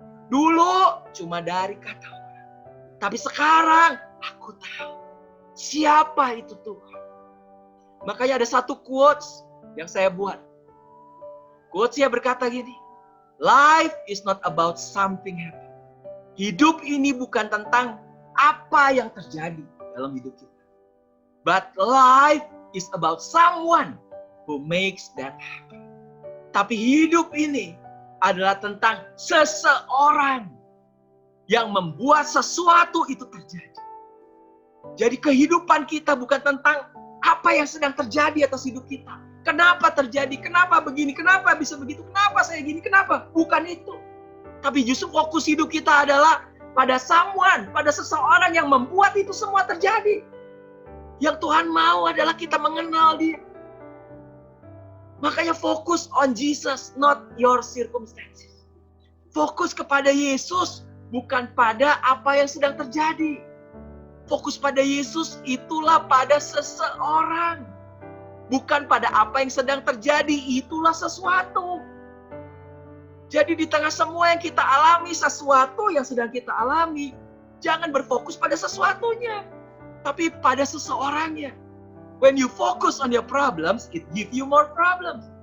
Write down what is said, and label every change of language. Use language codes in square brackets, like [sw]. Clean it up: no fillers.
[id] Dulu cuma dari kata orang. Tapi sekarang aku tahu siapa itu Tuhan. Makanya ada satu quotes yang saya buat. Quotesnya berkata gini, [en] life is not about something happen. [id] Hidup ini bukan tentang apa yang terjadi dalam hidup kita. [en] But life is about someone who makes that happen. [id] Tapi hidup ini adalah tentang seseorang yang membuat sesuatu itu terjadi. Jadi kehidupan kita bukan tentang apa yang sedang terjadi atas hidup kita. Kenapa terjadi? Kenapa begini? Kenapa bisa begitu? Kenapa saya gini? Kenapa? Bukan itu. Tapi justru fokus hidup kita adalah pada someone, pada seseorang yang membuat itu semua terjadi. Yang Tuhan mau adalah kita mengenal Dia. Makanya fokus [en] on Jesus, not your circumstances. [id] Fokus kepada Yesus, bukan pada apa yang sedang terjadi. Fokus pada Yesus itulah pada seseorang. Bukan pada apa yang sedang terjadi, itulah sesuatu. Jadi di tengah semua yang kita alami, sesuatu yang sedang kita alami, jangan berfokus pada sesuatunya, tapi pada seseorangnya. [en] When you focus on your problems, it give you more problems.